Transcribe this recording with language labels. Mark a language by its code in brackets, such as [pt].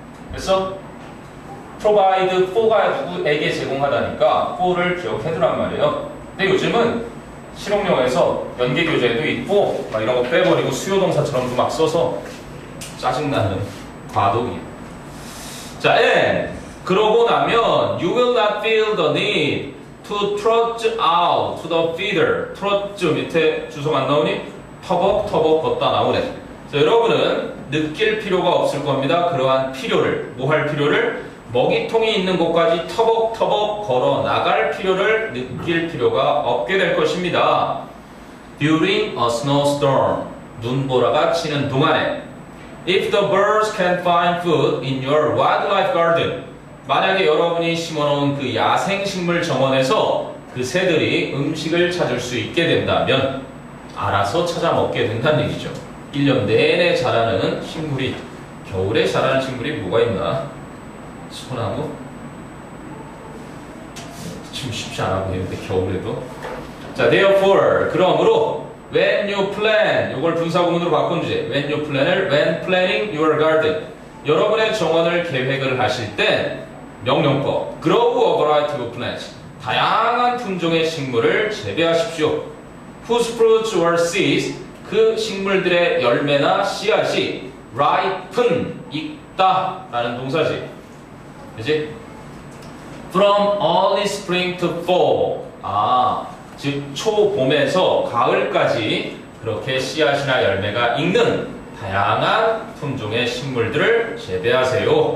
[ko] 그래서 provide for가 누구에게 제공하다니까 for를 기억해두란 말이에요. 근데 요즘은 실용용에서 연계교재에도 이 for 막 이런 거 빼버리고 수요동사처럼도 막 써서 짜증나는 과도기. [en] 자, and 그러고 나면 you will not feel the need to trudge out to the feeder. [ko] trudge 밑에 주석 안 나오니? 터벅터벅 걷다 나오네. 자, 여러분은 느낄 필요가 없을 겁니다. 그러한 필요를, 뭐 할 필요를? 먹이통이 있는 곳까지 터벅터벅 걸어 나갈 필요를 느낄 필요가 없게 될 것입니다. [en] During a snowstorm, [ko] 눈보라가 치는 동안에 [en] If the birds can find food in your wildlife garden, [ko] 만약에 여러분이 심어놓은 그 야생식물 정원에서 그 새들이 음식을 찾을 수 있게 된다면 알아서 찾아 먹게 된다는 얘기죠. 1년 내내 자라는 식물이, 겨울에 자라는 식물이 뭐가 있나? 소나무? 좀 쉽지 않아 보이는데 겨울에도. 자, therefore, 그러므로 [en] when you plan, [ko] 이걸 분사구문으로 바꾼 주제. when you plan을 when planning your garden, 여러분의 정원을 계획을 하실 땐 명령법 [en] grow a variety of plants, [ko] 다양한 품종의 식물을 재배하십시오. [en] whose fruits or seeds, [ko] 그 식물들의 열매나 씨앗이 ripen, 익다 라는 동사지. 그치? [en] From early spring to fall, [ko] 즉 초봄에서 가을까지 그렇게 씨앗이나 열매가 익는 다양한 품종의 식물들을 재배하세요.